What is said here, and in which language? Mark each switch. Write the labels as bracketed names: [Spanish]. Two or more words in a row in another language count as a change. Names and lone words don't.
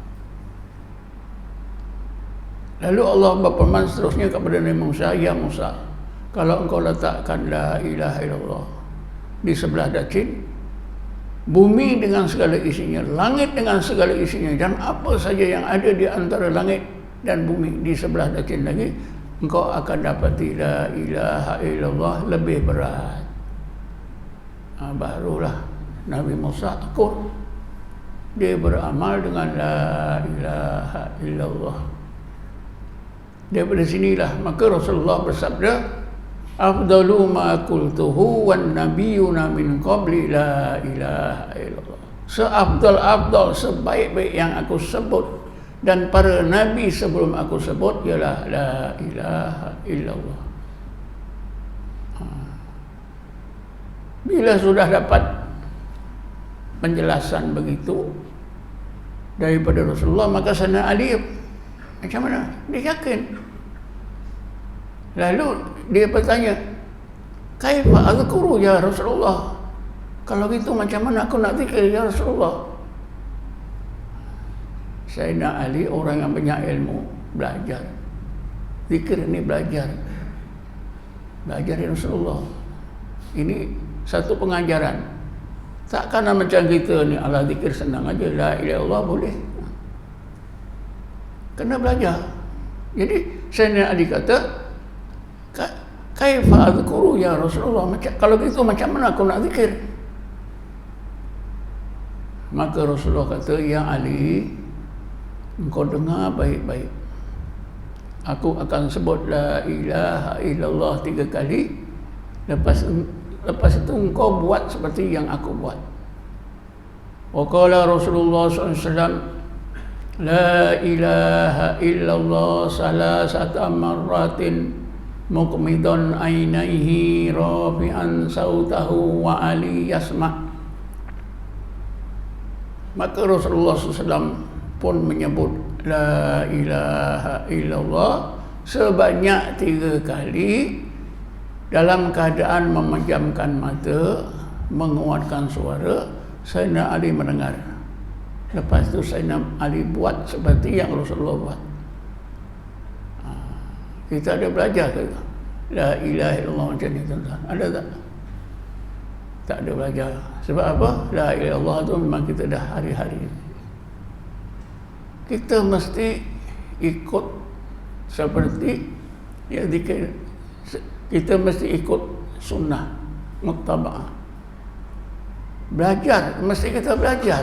[Malay] Lalu Allah berfirman seterusnya kepada Nabi Musa, ya Musa, kalau engkau letakkan [Arabic] لا إله إلا الله [Malay] di sebelah dacin, bumi dengan segala isinya, langit dengan segala isinya, dan apa saja yang ada di antara langit dan bumi di sebelah dacin lagi, engkau akan dapati [Arabic] لا إله إلا الله [Malay] lebih berat. Barulah Nabi Musa takut. Dia beramal dengan [Arabic] لا إله إلا الله. [Malay] Daripada sinilah maka Rasulullah bersabda, [Arabic] أفضل ما قلته والنبيون من قبلي لا إله إلا الله. [Malay] Seafdal-afdal, sebaik-baik yang aku sebut dan para nabi sebelum aku sebut ialah [Arabic] لا إله إلا الله. [Malay] Bila sudah dapat penjelasan begitu daripada Rasulullah, maka Sayyidina Ali macam mana? Dia yakin. Lalu dia bertanya, [Arabic] كيف أذكر يا رسول الله? [Malay] Kalau gitu macam mana aku nak zikir ya Rasulullah? Sayyidina Ali orang yang banyak ilmu, belajar. Zikir ini belajar dari Rasulullah. Ini satu pengajaran. Takkan macam kita ni ala zikir senang aja, [Arabic] لا إله إلا الله boleh. [Malay] Kena belajar. Jadi Sayyidina Ali kata, [Arabic] كيف أذكر يا رسول الله? [Malay] Kalau gitu macam mana aku nak zikir? Maka Rasulullah kata, ya Ali, engkau dengar baik-baik. Aku akan sebut [Arabic] لا إله إلا الله [Malay] 3 kali. Lepas itu engkau buat seperti yang aku buat. [Arabic] وقال رسول الله صلى الله عليه وسلم لا إله إلا الله ثلاث مرات مغمضا عينيه رافعا صوته وعلي يسمع'. [Malay] Maka Rasulullah SAW pun menyebut [Arabic] لا إله إلا الله [Malay] sebanyak 3 kali dalam keadaan memejamkan mata, menguatkan suara, Sayyidina Ali mendengar. Lepas itu Sayyidina Ali buat seperti yang Rasulullah buat. Kita ada belajar ke? [Arabic] لا إله إلا الله [Malay] macam ni tuan-tuan. Ada tak? Tak ada belajar. Sebab apa? [Arabic] لا إله إلا الله [Malay] tu memang kita dah hari-hari. Kita mesti ikut seperti yang dikira. Kita mesti ikut sunnah, muttaba'ah. Belajar, mesti kita belajar.